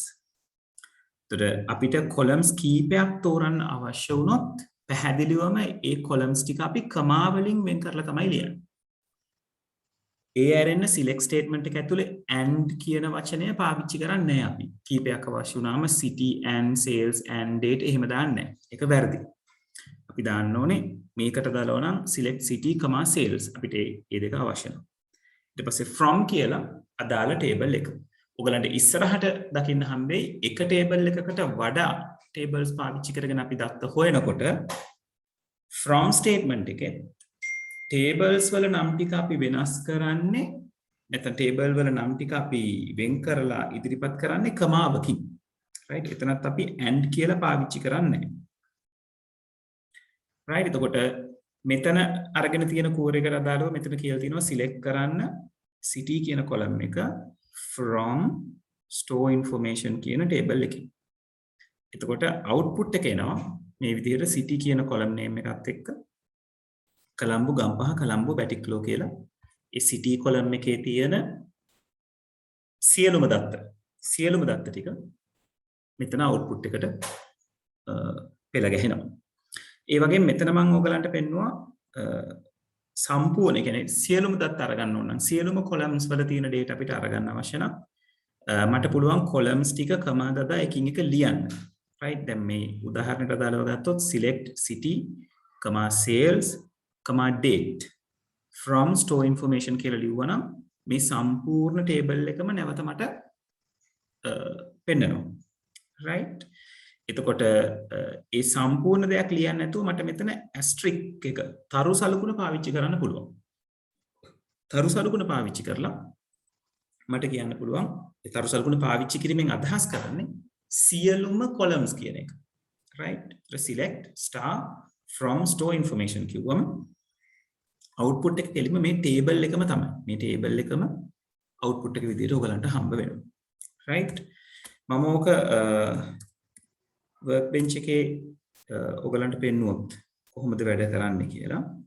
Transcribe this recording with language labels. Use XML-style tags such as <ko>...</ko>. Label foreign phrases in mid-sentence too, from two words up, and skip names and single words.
<si>එතකොට අපිට columns කීපයක් තෝරන්න අවශ්‍ය වුණොත් පැහැදිලිවම ඒ columns ටික අපි comma වලින් වෙන් කරලා තමයි ලියන්නේ. ඒ ඇරෙන්න select statement එක ඇතුලේ and කියන වචනය පාවිච්චි කරන්නේ නැහැ අපි. කීපයක් අවශ්‍ය වුණාම</si> <en>city and sales and date</en> <si>එහෙම දාන්නේ නැහැ. ඒක වැරදි. අපි දාන්න ඕනේ මේකට දාලා නම්</si> <en>select city, sales</en> <si>අපිට මේ දෙක අවශ්‍ය නැහැ. ඊට පස්සේ from කියලා අදාළ table එක. ඔයගලන්ට ඉස්සරහට දකින්න හම්බෙයි එක table එකකට වඩා tables පාවිච්චි කරගෙන අපි දත්ත හොයනකොට</si> <en>from statement</en> <si>එකේ tables වල නම් ටික අපි වෙනස් කරන්නේ නැත්නම් table වල නම් ටික අපි වෙන් කරලා ඉදිරිපත් කරන්නේ කමාවකින්. right එතනත් අපි and කියලා පාවිච්චි කරන්නේ නැහැ. right එතකොට මෙතන අරගෙන තියෙන query එකට අදාළව මෙතන කියලා තියෙනවා select කරන්න city කියන column එක from</si> <en>store information</en> <si>කියන table එකකින්. එතකොට output එක එනවා මේ විදිහට city කියන</si> <en>column name</en> <si>එකත් එක්ක කලම්බු ගම්පහ කලම්බු බැටික්ලෝ කියලා ඒ සිටි කොලම් එකේ තියෙන සියලුම දත්ත ටික මෙතන අවුට්පුට් එකට පෙළ ගැහෙනවා. ඒ වගේම මෙතන මම ඔයගලන්ට පෙන්නුවා සම්පූර්ණ කියන්නේ සියලුම දත්ත අරගන්න ඕන නම් සියලුම කොලම්ස් වල තියෙන data අපිට අරගන්න අවශ්‍ය නම් මට පුළුවන් කොලම්ස් ටික කමා දදා එකින් එක ලියන්න. right දැන් මේ උදාහරණයට අදාළව ගත්තොත්</si> <en>select city, sales, date from store information</en> <si>කියලා ලිව්වනම් මේ සම්පූර්ණ table එකම නැවත මට පෙන්නනවා. right එතකොට ඒ සම්පූර්ණ දෙයක් ලියන්න නැතුව මට මෙතන asterisk එක තරු සලකුණ පාවිච්චි කරන්න පුළුවන්. තරු සලකුණ පාවිච්චි කරලා මට කියන්න පුළුවන් ඒ තරු සලකුණ පාවිච්චි කිරීමෙන් අදහස් කරන්නේ සියලුම columns කියන එක. right</si> <en>select star from store information</en> <si>කිව්වම output එක කෙලින්ම මේ table එකම තමයි. මේ table එකම output එක විදිහට ඔයගලන්ට හම්බ වෙනවා. right මම ඕක workbench එකේ ඔයගලන්ට පෙන්නුවොත් කොහොමද වැඩ කරන්නේ කියලා.</si>